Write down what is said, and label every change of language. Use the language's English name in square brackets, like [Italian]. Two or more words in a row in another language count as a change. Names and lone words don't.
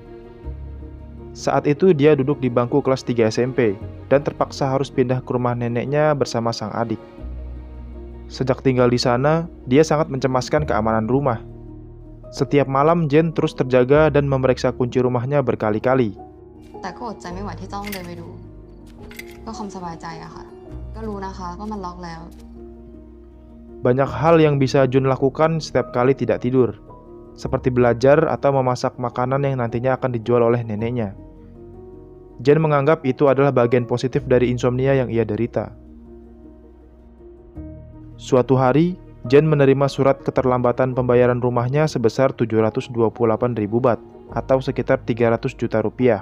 [Indonesian] Saat itu dia duduk di bangku kelas 3 SMP dan terpaksa harus pindah ke rumah neneknya bersama sang adik. Sejak tinggal di sana, dia sangat mencemaskan keamanan rumah. Setiap malam Jen terus terjaga dan memeriksa kunci rumahnya berkali-kali. [Thai] แต่ก็อดใจไม่ไหวที่ต้องเดินไปดูเพื่อความสบายใจอะค่ะก็รู้นะคะว่ามันล็อกแล้ว [Indonesian] Banyak hal yang bisa Jun lakukan setiap kali tidak tidur, seperti belajar atau memasak makanan yang nantinya akan dijual oleh neneknya. Jen menganggap itu adalah bagian positif dari insomnia yang ia derita. Suatu hari, Jen menerima surat keterlambatan pembayaran rumahnya sebesar 728.000 baht atau sekitar 300 juta rupiah.